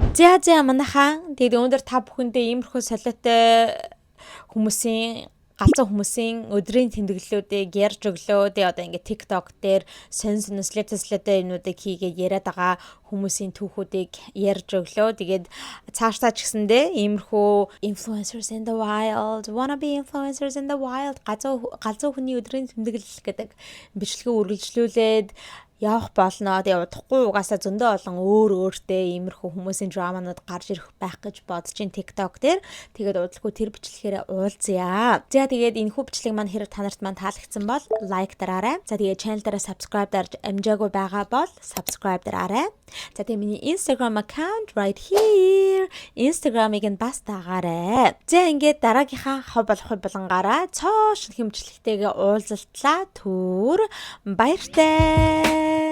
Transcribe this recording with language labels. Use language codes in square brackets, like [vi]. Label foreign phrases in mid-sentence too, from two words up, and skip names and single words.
[mn] За манайхаа тэгээд өнөөдөр та бүхэндээ иймэрхүү солиотой хүмүүсийн галзуу хүмүүсийн өдрийн тэмдэглэлүүдийг ярьж өглөө. Тэгээ одоо ингээд TikTok дээр сонин слэтэслэтэй юмнуудыг хийгээд яриад байгаа хүмүүсийн түүхүүдийг ярьж өглөө. Тэгээд цаашдаа ч гэсэндээ иймэрхүү [en] influencers in the wild, wanna be influencers in the wild [mn] галзуу хүний өдрийн тэмдэглэл гэдэг бичлэгээ үргэлжлүүлээд явах болно. Тэгээ удахгүй угаасаа зөндөө олон өөртөө иймэрхүү хүмүүсийн драманууд гарч ирэх байх гэж бодож ин TikTok дээр. Тэгээд удалгүй тэр бичлэгээр уулзъя. За тэгээд энэхүү бичлэг маань хэрэг та нарт маань таалагдсан бол лайк дараарай. За тэгээд channel дээр subscribe дарж амжаагүй байгаа бол subscribe дараарай. За тэгээд миний [en] Instagram account right here. [mn] Instagram-ыг нь бас дагаарай. За ингээд дараагийнхаа хов болонгаараа цоо шинэ хэмжлэгтэйгээ уулзалтлаа. Түр баяртай.